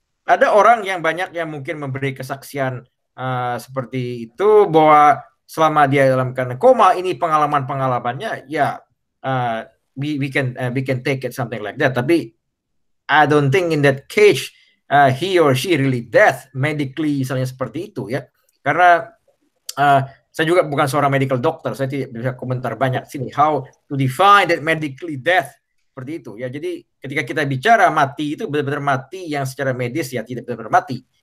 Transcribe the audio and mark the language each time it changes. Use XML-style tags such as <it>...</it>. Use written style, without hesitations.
<id>Ada orang yang banyak yang mungkin memberi kesaksian seperti itu, bahwa selama dia dalam keadaan koma ini pengalamannya ya</id> <en>we can take it something like that.</en> <id>Tapi</id> <en>I don't think in that case he or she really dead medically,</en> <id>misalnya seperti itu ya. Karena saya juga bukan seorang medical doctor, saya tidak bisa komentar banyak sini</id> <en>how to define that medically death</en> <id>seperti itu ya. Jadi ketika kita bicara mati itu benar-benar mati yang secara medis ya tidak benar-benar mati.</id>